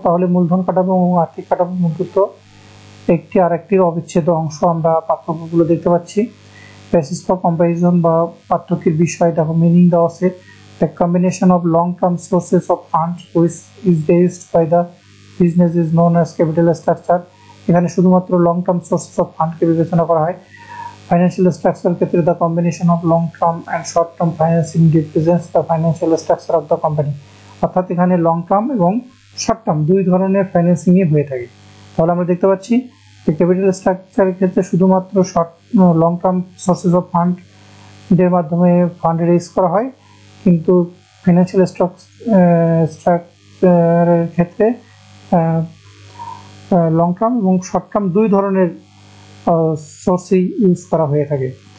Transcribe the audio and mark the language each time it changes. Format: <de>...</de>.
<bn>তাহলে মূলধন কাঠামো এবং আর্থিক কাঠামো মূলত একটি আরেকটির অবিচ্ছেদ্য অংশ। আমরা পার্থক্যগুলো দেখতে পাচ্ছি।</bn> <en>basis for comparison</en> <bn>বা পার্থক্যের বিষয় দেখো,</bn> <en>meaning</en> <bn>দেওয়া আছে</bn> <en>the combination of long-term sources of funds which is raised by the business is known as capital structure।</en> <bn>এখানে শুধুমাত্র লং টার্ম সোর্সেস অফ ফান্ডকে বিবেচনা করা হয়। ফাইন্যান্সিয়াল স্ট্রাকচার ক্ষেত্রে</bn> <en>The combination of long term and short term financing represents the financial structure of the company.</en> <bn>অর্থাৎ এখানে long term এবং short term দুই ধরনের ফাইন্যান্সিংই হয়ে থাকে। তাহলে আমরা দেখতে পাচ্ছি যে ক্যাপিটাল স্ট্রাকচারের ক্ষেত্রে শুধুমাত্র লং টার্ম সোর্সেস অফ ফান্ডের মাধ্যমে ফান্ড রেজ করা হয়, কিন্তু ফাইন্যান্সিয়াল স্ট্রাকচারের ক্ষেত্রে লং টার্ম এবং শর্ট টার্ম দুই ধরনের সোর্সই ইউজ করা হয়ে থাকে।</bn>